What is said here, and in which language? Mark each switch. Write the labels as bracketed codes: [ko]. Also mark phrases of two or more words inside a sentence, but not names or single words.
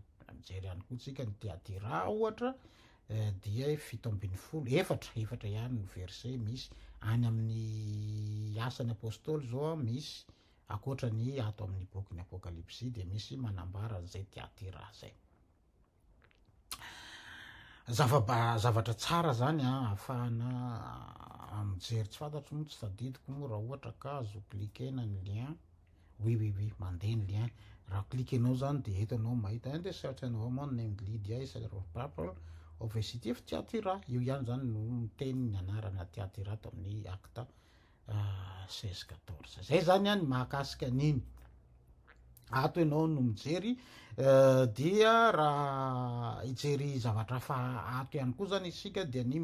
[mg] Mijery ihany koa tsika ny Thyatira ohatra dia 7 efatra ihany ny verset misy any amin'ny asan'ny apôstôly zao misy akoatra ny ato amin'ny boky ny apocalypse de misy manambara zay Thyatira zay. Zavatra tsara zany ahafahana mijery tsy fantatro moa tsy tadidiko moa raha ohatra ka azo klikena ny [fr] lien oui [mg] mandeha ny lien raha klikenao zany de eto anao mahita [en] and certain woman named Lydia is of purple of a city of Thyatira [mg] io ihany zany no teny ny anarana Thyatira ato amin'ny acte 16-14 zay zany any mahakasika an'iny ato ianao no mijery dia raha hijery zavatra fa ato ihany koa zany isika dia ny